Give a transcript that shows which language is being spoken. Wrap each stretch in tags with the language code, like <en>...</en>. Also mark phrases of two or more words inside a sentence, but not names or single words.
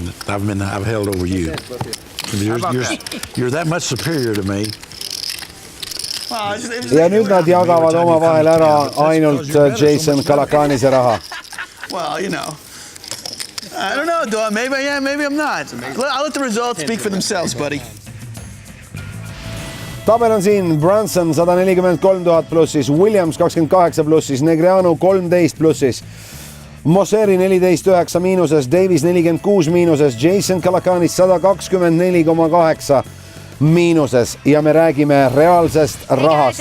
<en>I've held over you. You're that much superior to me.</en> <et>Ja nüüd nad jagavad oma vahel ära ainult Jason Calacanise raha.</et> <en>Well, you know. I don't know, Doyle. Maybe I am, maybe I'm not. I'll let the results speak for themselves, buddy.</en> <et>Tabel on siin Brunson 143 000 plussis, Williams 28 plussis, Negreanu 13 plussis, Mosseri 14 9 miinuses, Davis 46 miinuses, Jason Calacanis 124,8 miinuses ja me räägime reaalsest rahast.</et>